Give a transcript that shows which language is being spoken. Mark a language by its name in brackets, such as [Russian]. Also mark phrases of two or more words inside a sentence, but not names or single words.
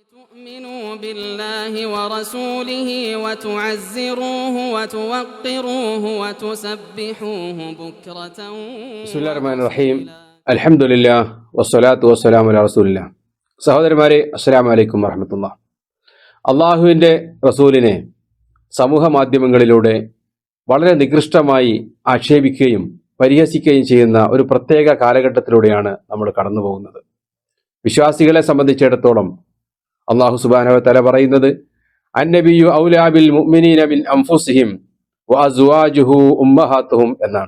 [Arabic] تؤمنوا بالله ورسوله وتعزروه وتوقروه وتسبحوه بكرة. بسم الله الرحمن الرحيم. الحمد لله والصلاة والسلام على رسول الله. [Malayalam] സഹോദരന്മാരെ, [Arabic] السلام عليكم ورحمة الله. [Malayalam] അള്ളാഹുവിൻ്റെ റസൂലിനെ സമൂഹ മാധ്യമങ്ങളിലൂടെ വളരെ നികൃഷ്ടമായി ആക്ഷേപിക്കുകയും പരിഹസിക്കുകയും ചെയ്യുന്ന ഒരു പ്രത്യേക കാലഘട്ടത്തിലൂടെയാണ് നമ്മൾ കടന്നു പോകുന്നത്. വിശ്വാസികളെ സംബന്ധിച്ചിടത്തോളം അള്ളാഹു [Arabic] سبحانه وتعالى [Malayalam] പറയുന്നത് [Arabic] النبي أولى بالمؤمنين من أنفسهم وأزواجه أمهاتهم [Malayalam] എന്നാണ്.